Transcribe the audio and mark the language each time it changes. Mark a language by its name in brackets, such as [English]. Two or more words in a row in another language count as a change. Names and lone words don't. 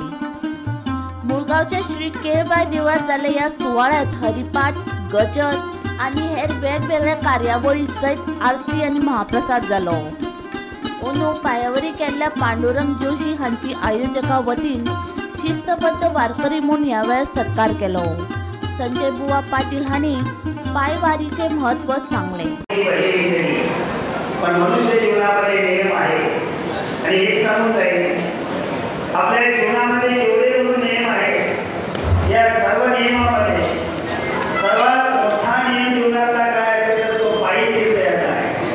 [Konkani] मुळगावच्या श्री केळबाई देवळात जाल्ल्या या सुवाळ्यात हरिपाठ, गजर आणि हेर वेगवेगळ्या कार्यावळी सहित आरती आणि महाप्रसाद जालो। अंदू पायावरी केल्ल्या पांडुरंग जोशी हांची आयोजका वतीन शिस्तबद्ध वारकरी म्हणून ह्या वेळार सत्कार केलो। संजय बुवा पाटील हांनी पायवारीचे महत्व सांगले। [Marathi] पण मनुष्य जीवनामध्ये नियम आहे आणि एक सांगत आहे, आपल्या जीवनामध्ये जेवढे नियम आहेत या सर्व नियमामध्ये सर्वात मोठा नियम जीवनातला काय असेल तर तो पायी तीर्थयात्रा आहे।